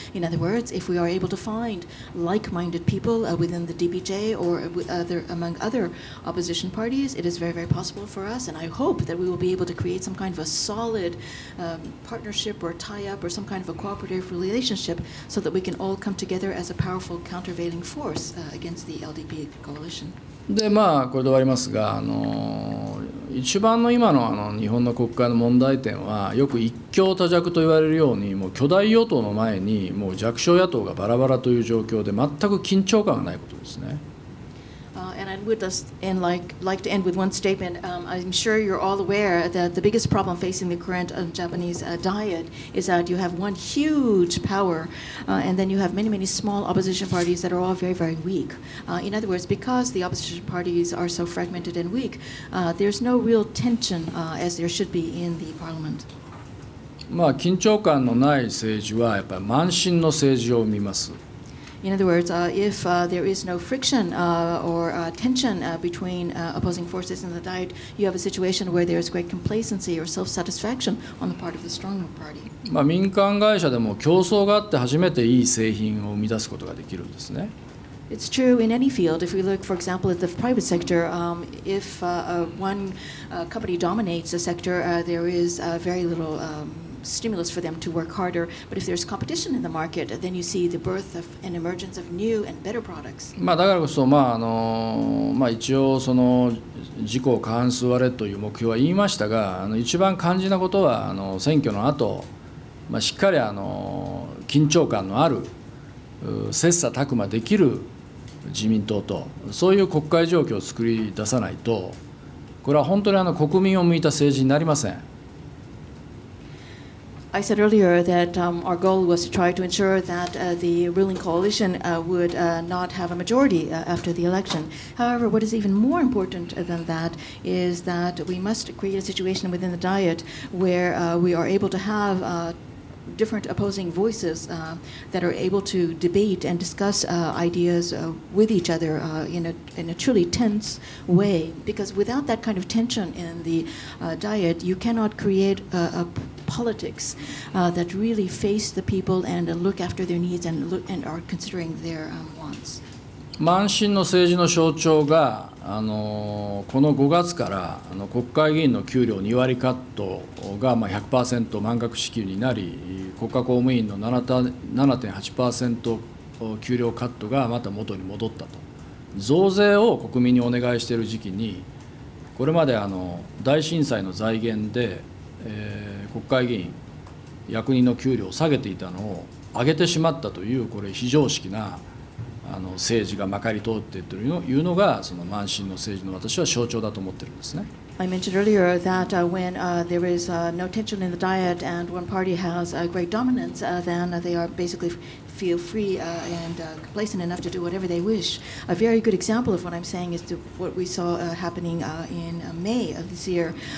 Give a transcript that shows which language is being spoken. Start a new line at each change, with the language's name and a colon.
English: In other words, if we are able to find like-minded people within the DPJ or among other opposition parties, it is very, very possible for us, and I hope that we will be able to create some kind of a solid partnership or tie-up or some kind of a cooperative relationship so that we can all come together as a powerful countervailing force against the LDP coalition.
Japanese: でこれで終わりますが、一番の今の日本の国会の問題点は、よく一強多弱と言われるように、もう巨大与党の前にもう弱小野党がバラバラという状況で、全く緊張感がないことですね。
English: And I would like to end with one statement. I'm sure you're all aware that the biggest problem facing the current Japanese diet is that you have one huge power, and then you have many, many small opposition parties that are all very, very weak. In other words, because the opposition parties are so fragmented and weak, there's no real tension as there should be in the parliament.
Japanese: 緊張感のない政治はやっぱり慢心の政治を生みます。
English: In other words, if there is no friction or tension between opposing forces in the diet, you have a situation where there is great complacency or self-satisfaction on the part of the stronger party.
Japanese: 民間会社でも競争があって初めていい製品を生み出すことができるんですね。
English: It's true in any field. If we look, for example, at the private sector, if one company dominates a sector, there is very little stimulus for them to work harder. But if there's competition in the market, then you see the birth of and emergence of new and better products.
Japanese: だからこそ、一応その自公過半数割れという目標は言いましたが、一番肝心なことは選挙の後、しっかり緊張感のある切磋琢磨できる自民党とそういう国会状況を作り出さないと、これは本当に国民を向いた政治になりません。
English: I said earlier that our goal was to try to ensure that the ruling coalition would not have a majority after the election. However, what is even more important than that is that we must create a situation within the Diet where we are able to have different opposing voices that are able to debate and discuss ideas with each other in a truly tense way. Because without that kind of tension in the Diet, you cannot create a politics that really face the people and look after their needs and are considering their wants.
Japanese: 慢心の政治の象徴がこの5月から国会議員の給料2割カットが100% 満額支給になり、国家公務員の 7.8% 給料カットがまた元に戻ったと。増税を国民にお願いしている時期に、これまで大震災の財源で、国会議員役人の給料を下げていたのを上げてしまったという、これ非常識な政治がまかり通っているというのがその慢心の政治の私は象徴だと思ってるんですね。
English: I mentioned earlier that when there is no tension in the Diet and one party has great dominance, then they are basically feel free and complacent enough to do whatever they wish. A very good example of what I'm saying is what we saw happening in May of this year.